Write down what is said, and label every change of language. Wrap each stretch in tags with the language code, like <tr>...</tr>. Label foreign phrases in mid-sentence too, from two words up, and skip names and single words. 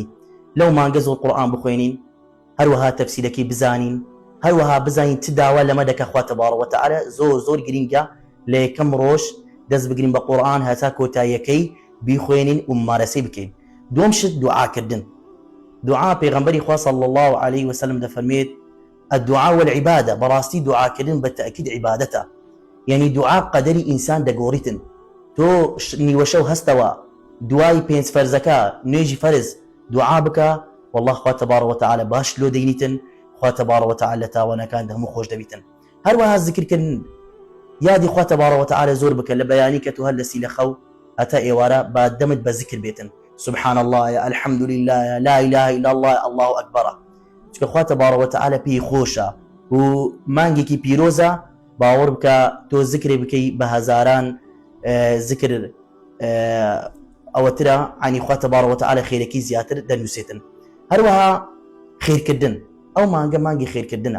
<ckb>لەو مانگە زۆر قورئان بخوێنین، هەروەها تەفسیرەکەی بزانین، هەروەها بزانین چ داوا لەمە دەکە خوا</ckb> <ar>تەبارەک وتەعالە.</ar> <ckb>زۆر زۆر گرنگە لە یەکەم ڕۆژ دەست بگرین بە قورئان هەتا کۆتاییەکەی بیخوێنین و ممارەسەی بکەین. دووەم شت دوعاکردن. دعاء پێغەمبەری خوا</ckb> <ar>صلی الله عليه وسلم</ar> <ckb>دەفەرمێت</ckb> <ar>الدعاء والعبادة،</ar> <ckb>بەڕاستی دوعاکردن بەتەئکید عیبادەتە. یعنی دوعا قەدەری ئینسان دەگۆڕیتن. تۆ نیوە شەو هەستەوە دوای 5 فەرزەکە نوێژی فەرز دوعا بکە، والله خوا</ckb> <ar>تەبارەک وتەعالە</ar> <ckb>باش لۆ دەینیتن، خوا</ckb> <ar>تەبارەک وتەعالە</ar> <ckb>لە تاوانەکان هەموو خۆش دەبیتن. هەروەها زیکرکردن، یادی خوا</ckb> <ar>تەبارەک وتەعالە</ar> <ckb>زۆر بکە لە بەیانی کە تۆ هەر لە سیلە خەو هەتا ئێوارە با دەمت بە زیکر بێتن.</ckb> <ar>سبحان الله، الحمد لله، لا إله إلا الله، الله أكبر.</ar> <ckb>چکە خوا</ckb> <ar>تەبارەک وتەعالە</ar> <ckb>پێی خۆشە و مانگێکی پیرۆزە. باوەڕ بکە تۆ زیکرێ بکەی بە هەزاران زیکر ئەوەترە، عنی خوا</ckb> <ar>تەبارەک وتەعالە</ar> <ckb>خێرەکی زیاتر دەنووسێتن. هەروەها خێرکردن، ئەو مانگە مانگی خێرکردنە.</ckb>